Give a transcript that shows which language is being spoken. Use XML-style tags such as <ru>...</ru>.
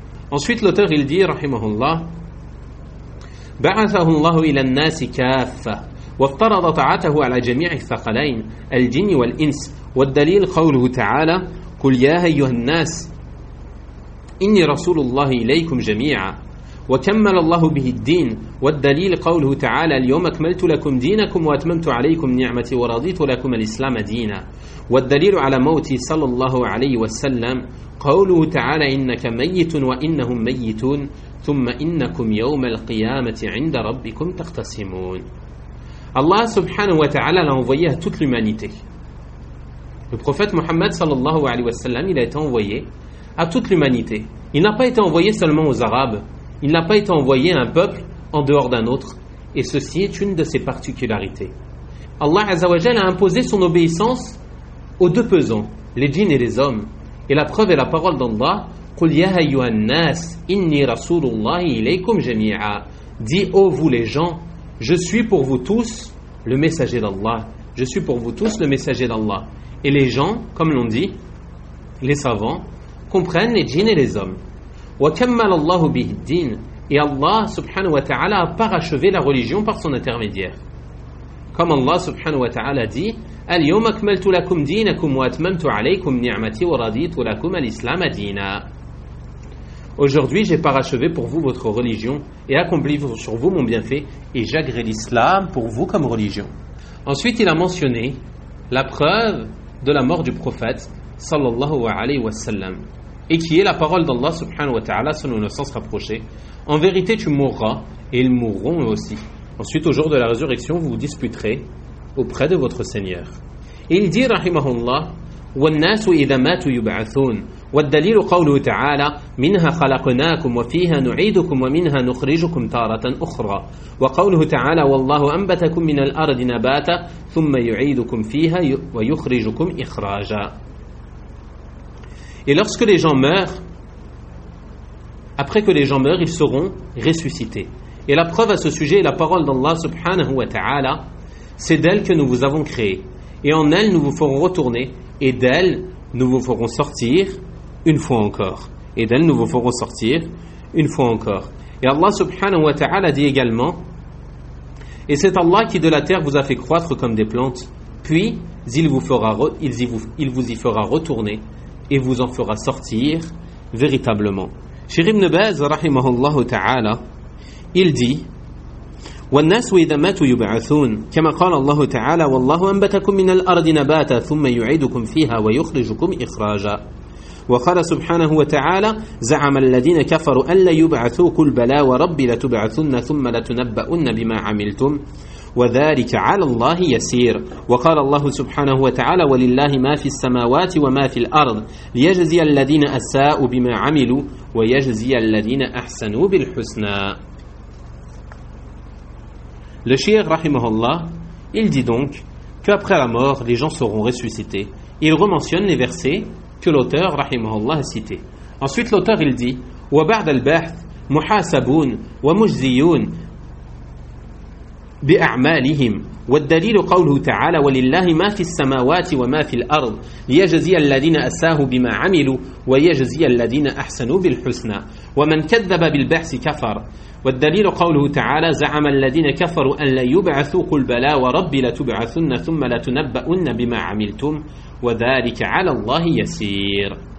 <fr>Ensuite, l'auteur, il dit,</fr> <ar>rahimahullah, « Ba'athahu Allahu ila an-nas kaffa wa afṭarada ta'atahu ala jami'i thaqalayn al-jinn wal-ins wad-dalil qawluhu ta'ala qul ya ayyuhan-nas إني رسول الله إليكم جميعا وكمل الله به الدين والدليل قوله تعالى اليوم أكملت لكم دينكم وأتممت عليكم نعمتي ورضيت لكم الإسلام دينا والدليل على موتي صلى الله عليه وسلم قوله تعالى إنك ميت وإنهم ميتون ثم إنكم يوم القيامة عند ربكم تختصمون.</ar> <fr>الله سبحانه وتعالى l'a envoyé à toute l'humanité. Le prophète Mohammed sallallahu alayhi wa sallam, il a été envoyé à toute l'humanité. Il n'a pas été envoyé seulement aux Arabes. Il n'a pas été envoyé à un peuple en dehors d'un autre. Et ceci est une de ses particularités. Allah azawajal a imposé son obéissance aux deux pesants, les djinns et les hommes. Et la preuve est la parole d'Allah.</fr> <ar>قُلْ يَا أَيُّهَا النَّاسِ إِنِّي رَسُولُ اللَّهِ إِلَيْكُمْ جَمِيعًا.</ar> <fr>Dis, ô vous les gens, je suis pour vous tous le messager d'Allah. Je suis pour vous tous le messager d'Allah. Et les gens, comme l'on dit, les savants, comprennent les djinns et les hommes.</fr> <ar>وَكَمَّلَ اللَّهُ بِهِ الدِّينِ.</ar> <fr>Et Allah subhanahu wa ta'ala a parachevé la religion par son intermédiaire. Comme Allah subhanahu wa ta'ala dit,</fr> <ar>اليوم أكملت لكم دينكم وأتممت عليكم نعمتي ورضيت لكم الإسلام دينا.</ar> <fr>Aujourd'hui, j'ai parachevé pour vous votre religion et accompli sur vous mon bienfait et j'agrée l'islam pour vous comme religion. Ensuite, il a mentionné la preuve de la mort du prophète sallallahu alayhi wa sallam et qui est la parole d'Allah subhanahu wa ta'ala selon le sens rapproché. En vérité, tu mourras et ils mourront eux aussi. Ensuite, au jour de la résurrection, vous vous disputerez auprès de votre Seigneur. Il dit,</fr> <ar>rahimahullah, وَالنَّاسُ إِذَا مَاتُوا يُبْعَثُونَ وَالدَّلِيلُ قَوْلُهُ تَعَالَى مِنْهَا خَلَقْنَاكُمْ وَفِيهَا نُعِيدُكُمْ وَمِنْهَا نُخْرِجُكُمْ تَارَةً أُخْرَى وَقَوْلُهُ تَعَالَى وَاللَّهُ أَنْبَتَكُمْ مِنَ الْأَرْضِ نَبَاتًا ثُمَّ يُعِيدُكُمْ فِيهَا وَيُخْرِجُكُمْ إِخْرَاجًا.</ar> <fr>Et lorsque les gens meurent, après que les gens meurent, ils seront ressuscités. Et la preuve à ce sujet est la parole d'Allah subhanahu wa ta'ala. C'est d'elle que nous vous avons créé, et en elle nous vous ferons retourner, et d'elle nous vous ferons sortir une fois encore. Et d'elle nous vous ferons sortir une fois encore. Et Allah subhanahu wa ta'ala dit également, et c'est Allah qui de la terre vous a fait croître comme des plantes, puis il vous y fera retourner, et vous en fera sortir véritablement. Cheikh Ibn Baz, rahimahullah ta'ala, il dit,</fr> <ar>والناس إذا ماتوا يبعثون كما قال الله تعالى والله أنبتكم من الأرض نباتا ثم يعيدكم فيها ويخرجكم إخراجا وقال سبحانه وتعالى زعم الذين كفروا أن لا يبعثوا قل بلى وربي لتبعثن ثم لتنبؤن بما عملتم وذلك على الله يسير وقال الله سبحانه وتعالى ولله ما في السماوات وما في الأرض ليجزي الذين أساءوا بما عملوا ويجزي الذين أحسنوا بالحسنى.</ar> <fr>Le shir, rahimahullah, il dit donc qu'après la mort, les gens seront ressuscités. Il rementionne les versets que l'auteur, rahimahullah, a cités. Ensuite, l'auteur, il dit</fr> <ar>« وَبَعْدَ الْبَحْثِ مُحَاسَبُونَ وَمُجْزِيُونَ بِأَعْمَالِهِمْ وَالدَّلِيلُ قَوْلُهُ تَعَالَى وَلِلَّهِ مَا فِي السَّمَاوَاتِ وَمَا فِي الْأَرْضِ لِيَجْزِيَ الَّذِينَ أَسَاءُوا بِمَا عَمِلُوا وَيَجْزِيَ الَّذِينَ أَحْسَنُوا بِالْحُسْنَى وَمَنْ كَذَّبَ بِالْبَحْثِ كَفَرَ والدليل قوله تعالى زعم الذين كفروا أن لا يبعثوا قل بلى وربي لتبعثن ثم لتنبؤن بما عملتم وذلك على الله يسير.</ar>